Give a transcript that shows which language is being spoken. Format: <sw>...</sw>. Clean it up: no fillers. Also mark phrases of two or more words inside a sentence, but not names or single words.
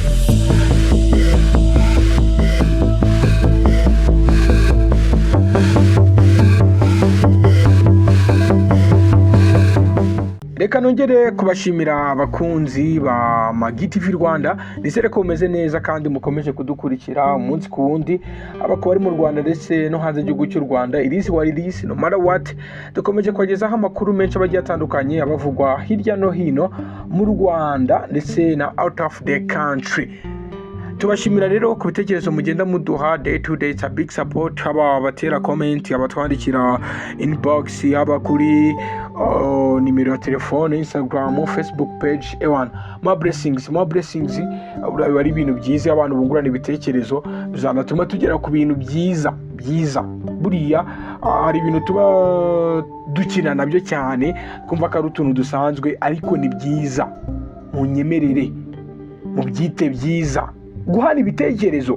<rw>Reka nongere kubashimira abakunzi ba Magi TV Rwanda, nizere ko mumeze neza kandi mukomeje kudukurikira umunsi ku wundi, abako bari mu Rwanda ndetse no hanze y'igihugu cy'u Rwanda.</rw> <en>It is what it is, no matter what.</en> <rw>Dukomeje kugezaho amakuru menshi abagiye atandukanye abavugwa hirya no hino mu Rwanda ndetse na</rw> <en>out of the country.</en> <rw>Tubashimira rero ku bitekerezo mugenda muduha</rw> <en>day to day, a big support.</en> <rw>Haba batera comment, abatwandikira inbox, haba kuri nimero ya telefone, Instagram, Facebook page.</rw> <en>More blessings.</en> <rw>Ari ibintu byiza, abantu bungurana ibitekerezo bizanatuma tugera ku bintu byiza. Buriya hari ibintu tuba dukina nabyo cyane, kumva ko ari utuntu dusanzwe, ariko ni byiza. Munyemerere mubyite byiza, guhana ibitekerezo.</rw>